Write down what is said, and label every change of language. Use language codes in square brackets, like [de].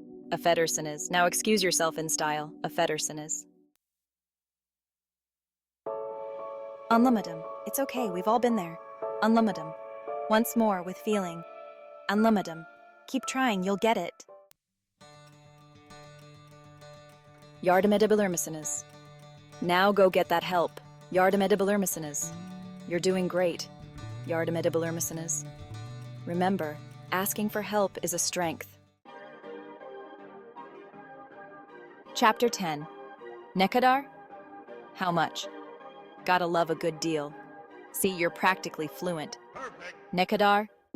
[tr] Affedersiniz. [en] Now excuse yourself in style. Affedersiniz. Anlamadım. It's okay, we've all been there. Anlamadım. Once more, with feeling. Anlamadım. Keep trying, you'll get it. [tr] Yardım edebilir misiniz? [en] Now go get that help. [tr] Yardım edebilir misiniz? [en] You're doing great. [tr] Yardım edebilir misiniz? [en] Remember, asking for help is a strength. Chapter 10. [tr] Ne kadar? [en] How much? Gotta love a good deal. See, you're practically fluent. [tr] Ne kadar?